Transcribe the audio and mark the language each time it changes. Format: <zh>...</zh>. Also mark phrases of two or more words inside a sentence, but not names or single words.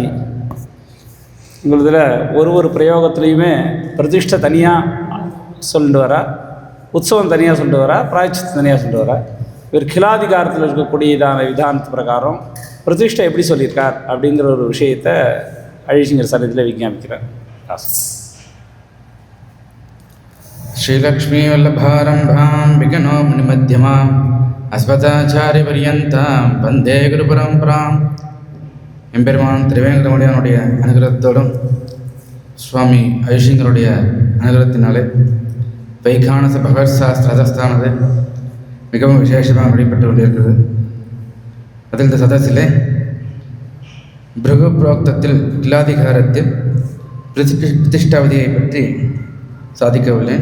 <ta>உங்களதில் ஒரு பிரயோகத்துலேயுமே பிரதிஷ்டை தனியாக சொல்லிட்டு வரா, உற்சவம் தனியாக சொல்லிட்டு வரா, பிராயச்சித்தை தனியாக சொல்லிட்டு வரா. இவர் கிலாதிகாரத்தில் இருக்கக்கூடியதான விதானத்து பிரகாரம் பிரதிஷ்டை எப்படி சொல்லியிருக்கார் அப்படிங்கிற ஒரு விஷயத்தை அழிசிங்கர் சன்னதியில் விஞ்ஞாபிக்கிறார்.</ta> <sa>श्रीलक्ष्मी वल्लभारम्भां विघ्नो मुनिमध्यमाम् अस्मदाचार्यपर्यन्तां वन्दे गुरुपरम्पराम्.</sa> <ta>எம்பெருமான் திருவேங்கடமுடியானுடைய அனுகிரகத்தோடும் சுவாமி ஐஷிங்கருடைய அனுகிரகத்தினாலே வைகானச பகவத் சாஸ்திர சதஸ்தானது மிகவும் விசேஷமாக வழிபட்டு கொண்டிருக்கிறது. அதில் இந்த சதஸிலே பிருகு புரோக்தத்தில் கிலாதிகாரத்தில் பிரதிஷ்டாவதியை பற்றி சாதிக்கவில்லை.</ta>